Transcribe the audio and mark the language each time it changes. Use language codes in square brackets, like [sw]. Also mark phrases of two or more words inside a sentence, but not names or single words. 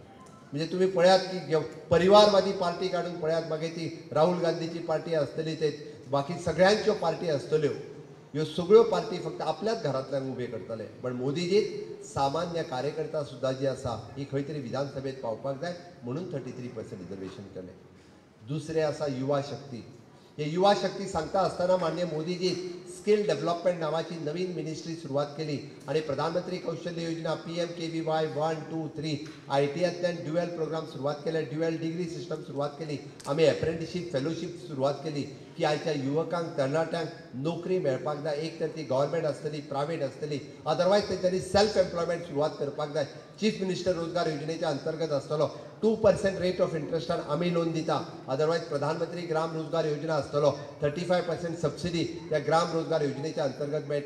[kok] म्हणजे तुम्ही पळयात की परिवारवादी पार्टी काढून पळयात, मागीर ती राहुल गांधीची पार्टी आसतली ते बाकी सगळ्यांच्यो पार्टी आसतल्यो ह्यो सगळ्यो पार्टी फक्त आपल्याच घरांतल्यान उबे करतले, पण मोदीजी सामान्य कार्यकर्ता सुद्धा जी आसा ही खंय तरी विधानसभेत पावपाक जाय म्हणून 33% रिजर्वेशन केले. दुसरे आसा युवा शक्ती. [mr] हे युवा शक्ती सांगता असताना माननीय मोदीजी [en] skill development [mr] नावाची नवीन मिनिस्ट्री सुरुवात केली आणि प्रधानमंत्री कौशल्य योजना PMKVY 1, 2, 3 ITआतल्यान [en] dual programme [mr] सुरुवात केले, [en] dual degree system [mr] सुरुवात केली. [kok] आम्ही [en] apprenticeship fellowship [kok] सुरुवात केली की आयच्या युवकांक तरणाट्यांक नोकरी मेळपाक जाय. एक तर ती गव्हर्मेंट आसतली, प्रायव्हेट आसतली, अदरवायज तेंच्यांनी [en] self employment [kok] सुरुवात करपाक जाय. [en] chief minister [kok] रोजगार योजनेच्या अंतर्गत आसतलो 2% [en] rate of interestan [kok] आम्ही लोन दिता. अदरवायज प्रधानमंत्री ग्राम रोजगार योजना आसतलो 35% सबसिडी त्या ग्राम रोजगार योजनेच्या अंतर्गत मेळटा.